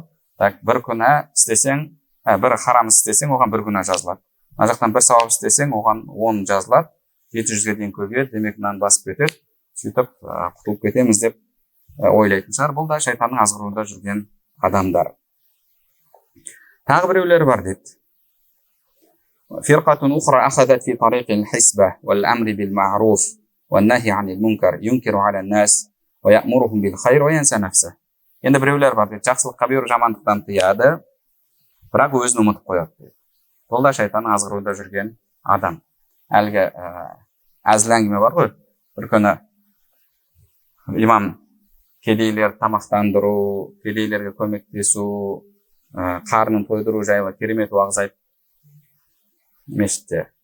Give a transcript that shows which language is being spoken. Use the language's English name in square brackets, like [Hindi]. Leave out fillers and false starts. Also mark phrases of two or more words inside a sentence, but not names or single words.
[Kazakh] Так, бір күнә істесең, бір харам істесең, оған бір күнә жазылады. Мына жақтан бір сауап істесең, оған 10 жазылады, 700-ге дейін көбейеді, демек мынаны басып кетеді, сөйтіп құтылып кетеміз деп ойлайтын шығар. Бұл да шайтанның азғыруында жүрген адамдар. Тағы біреулер бар дейді. [Arabic] فرقة أخرى أخذت في طريق الحسبة والأمر بالمعروف والنهي عن المنكر ينكر على الناس ويأمرهم بالخير وينسى نفسه. [Kazakh] Енді біреулер бар дейді, жақсылыққа бұйыру, жамандықтан тыяды, бірақ өзін ұмытып қояды дейді. Бұл да шайтанның азғыруында жүрген адам. Әлгі әзіл әңгіме бар ғой, бір күні имам кедейлер тамақтандыру, кедейлерге көмектесу, қарнын тойдыру жайлы керемет уағыз айтып мешітте.